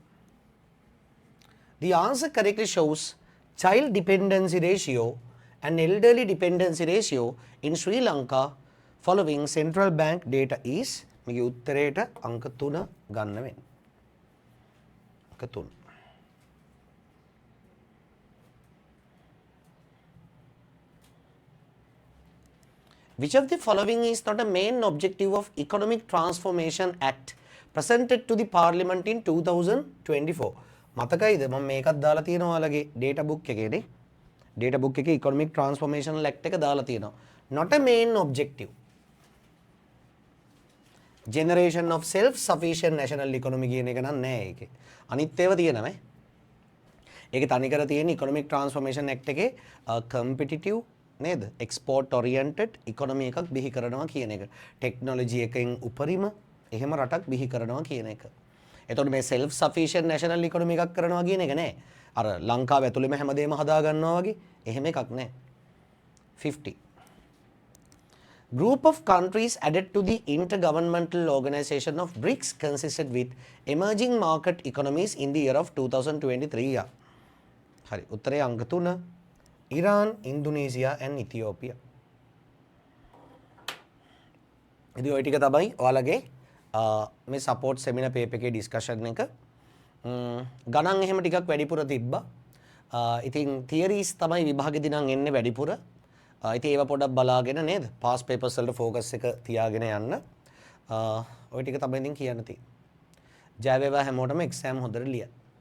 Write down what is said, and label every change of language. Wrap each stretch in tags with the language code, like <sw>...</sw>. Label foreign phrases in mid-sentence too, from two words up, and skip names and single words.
<en>The answer correctly shows child dependency ratio and elderly dependency ratio in Sri Lanka following central bank data is</en> <si>මේකේ උත්තරේට අංක 3 ගන්න වෙන්නේ. අංක 3.</si> <en>Which of the following is not a main objective of Economic Transformation Act presented to the Parliament in 2024?</en> <si>මතකයිද මම මේකත් දාලා තියෙනවා ඔයාලගේ</si> <en>data book</en> <si>එකේනේ.</si> <en>data book</en> <si>එකේ Economic Transformation Act එක දාලා තියෙනවා.</si> <en>Not a main objective. Generation of self-sufficient national economy</en> <si>කියන එක නම් නෑ ඒකේ. අනිත් ඒවා තියෙනවා. ඒකේ තනිකර තියෙන Economic Transformation Act එකේ competitive නේද?</si> <en>export oriented economy</en> <si>එකක් බිහි කරනවා කියන එක. technology එකෙන් උපරිම එහෙම රටක් බිහි කරනවා කියන එක. එතකොට මේ</si> <en>self sufficient national economy</en> <si>එකක් කරනවා කියන එක නෑ. අර ලංකාව ඇතුළේම හැමදේම හදා ගන්නවා වගේ එහෙම එකක් නෑ. 50.</si> <en>Group of countries added to the Intergovernmental Organization of BRICS consisted with emerging market economies in the year of 2023.</en> <si>හරි. උත්තරේ අංක 3.</si> <en>Iran, Indonesia and Ethiopia.</en> <si>ඉතින් ඔය ටික තමයි ඔයාලගේ මේ</si> <en>support seminar paper</en> <si>එකේ discussion එක. ගණන් එහෙම ටිකක් වැඩිපුර තිබ්බා. ඉතින් theories තමයි විභාගෙදී නම් එන්නේ වැඩිපුර. ඉතින් ඒව පොඩ්ඩක් බලාගෙන නේද?</si> <en>past papers</en> <si>වලට focus එක තියාගෙන යන්න. ඔය ටික තමයි ඉතින් කියන්න තියෙන්නේ. ජය වේවා හැමෝටම exam හොඳට ලියන්න.</si>